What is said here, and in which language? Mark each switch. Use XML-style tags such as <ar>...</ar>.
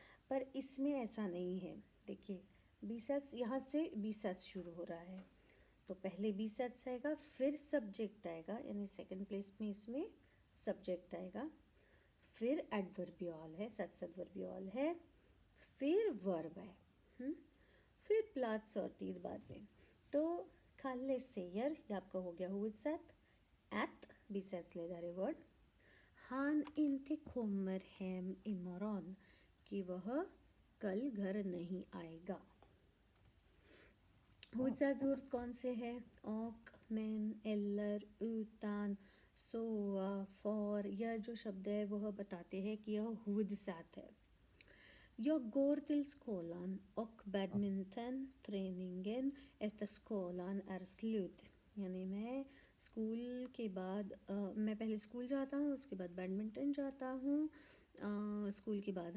<hi>पर इसमें ऐसा नहीं है। देखिए बीसाट्स, यहाँ से बीसाट्स शुरू हो रहा है तो पहले बीसाट्स आएगा, फिर सब्जेक्ट आएगा, यानी सेकंड प्लेस में इसमें सब्जेक्ट आएगा, फिर एडवर्बियल है, सत्सदवर्बियल है, फिर वर्ब है, फिर प्लाट्स और तीर बाद में। तो खाले सेयर ये आपका हो गया huvudsak।</hi> <sv>Att bisats ledare वर्ड। Han inte kommer hem imorgon,</sv> <hi>कि वह कल घर नहीं आएगा। huvudsak वर्ड कौन से हैं?</hi> <sv>och, men, eller, utan, så, för।</sv> <hi>यह जो शब्द है वह बताते हैं कि यह huvudsak है।</hi> <sv>Jag går till skolan och badmintonträningen efter skolan är slut।</sv> <hi>यानी मैं स्कूल के बाद मैं पहले स्कूल जाता हूँ, उसके बाद बैडमिंटन जाता हूँ स्कूल के बाद।</hi>